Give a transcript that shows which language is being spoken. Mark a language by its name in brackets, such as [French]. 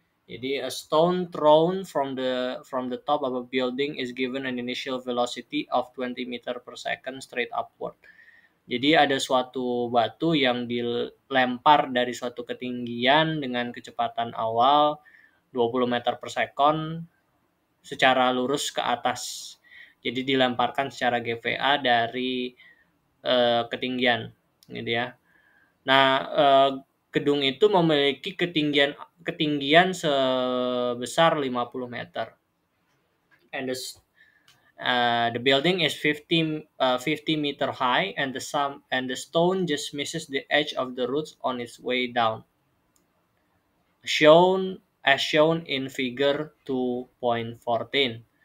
[Indonesian] Jadi [English] a stone thrown from the top of a building is given an initial velocity of 20 meter per second straight upward. [Indonesian] Jadi ada suatu batu yang dilempar dari suatu ketinggian dengan kecepatan awal 20 meter per second secara lurus ke atas. Jadi dilemparkan secara GVA dari ketinggian gitu ya. Nah, gedung itu memiliki ketinggian sebesar 50 meter. [English] And the building is 50 meter high, and the stone just misses the edge of the roots on its way down. As shown in figure 2.14.